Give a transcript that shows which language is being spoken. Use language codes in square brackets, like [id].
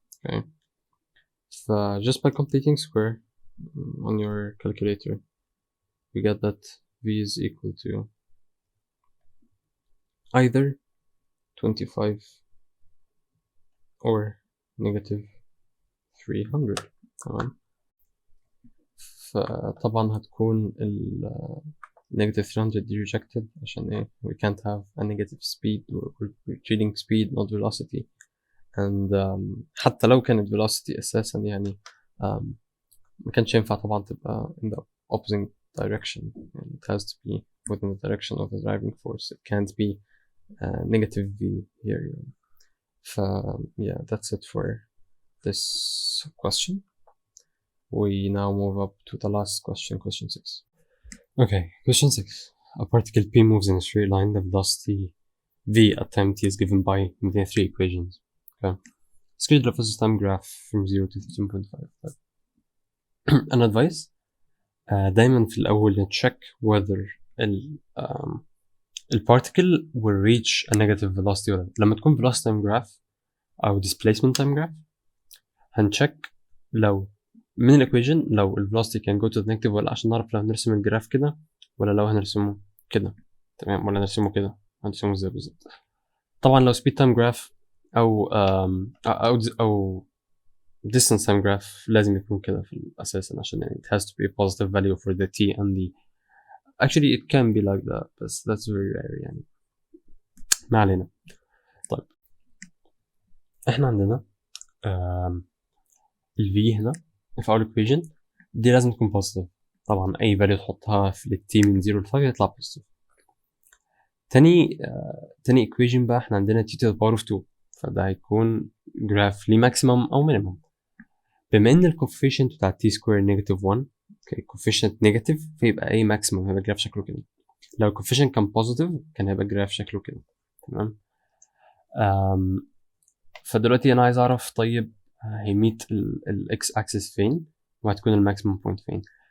[en] Okay, so just by completing square on your calculator we get that V is equal to either 25 or negative 300. [ar] تمام، فطبعا هتكون [en] negative 300 دي rejected [ar] عشان ايه [en] we can't have a negative speed, we're treating speed not velocity. [ar] and حتى لو كانت velocity أساسا يعني ما كانش ينفع طبعا تبقى [en] in the opposing direction. يعني it has to be within the direction of the driving force. It can't be negative V here. [ar] يعني. [en] yeah, that's it for this question. We now move up to the last question, question 6. Okay, question 6. A particle P moves in a straight line. The velocity V at time t is given by the three equations. Okay. Schedule a phase time graph from 0 to 13.5. An advice. [ar] دايما في الأول [en] check whether the particle will reach a negative velocity ولا. لما تكون velocity time graph [ar] أو displacement time graph هنcheck لو من الإيكويشن لو ال velocity can go to the negative ولا، عشان نعرف لو هنرسم الجراف كده ولا لو هنرسمه كده، تمام، ولا نرسمه كده، هنرسمه ازاي بالظبط. طبعا لو speed time graph أو distance time graph لازم يكون كده في الأساس، عشان يعني [en] it has to be a positive value for the t and the actually it can be like [ar] that بس [en] that's very rare [ar] يعني، ما علينا. طيب احنا عندنا ال v هنا في أول equation دي لازم تكون positive، طبعا أي value تحطها في ال t من 0 ل 5 يطلع positive. تاني equation بقى احنا عندنا t to the power of 2، فده هيكون graph ليه maximum أو minimum. بما ان الكوفيشنت بتاع t square negative 1، اوكي كوفيشنت نيجاتيف، فيبقى اي ماكسيمم هيبقى جراف شكله كده. لو الكوفيشنت كان بوزيتيف كان هيبقى جراف شكله كده، تمام. فدلوقتي انا عايز اعرف طيب هيميت الاكس اكسس فين وهتكون الماكسيمم بوينت فين.